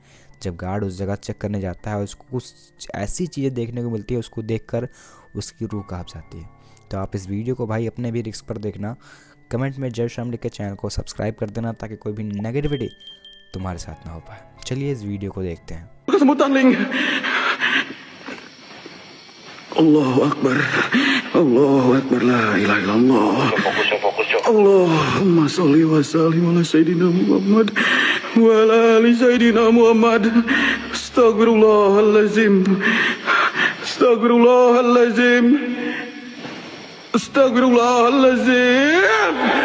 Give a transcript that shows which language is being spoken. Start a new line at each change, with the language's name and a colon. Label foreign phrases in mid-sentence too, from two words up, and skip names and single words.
Hindi: जब गार्ड उस जगह चेक करने जाता है उसको कुछ ऐसी चीज़ें देखने को मिलती है, उसको देखकर उसकी रूह कांप जाती है। तो आप इस वीडियो को भाई अपने भी रिस्क पर देखना। कमेंट में जय श्याम लिख के चैनल को सब्सक्राइब कर देना ताकि कोई भी नेगेटिविटी तुम्हारे साथ ना हो पाए। चलिए इस वीडियो को देखते हैं।
Arabic: الله أكبر، الله أكبر، لا إله إلا الله. اللهم صل وسلم على سيدنا محمد وعلى آل سيدنا محمد wa ala ali Sayyidina Muhammad. أستغفر الله العظيم، أستغفر الله العظيم، أستغفر الله العظيم.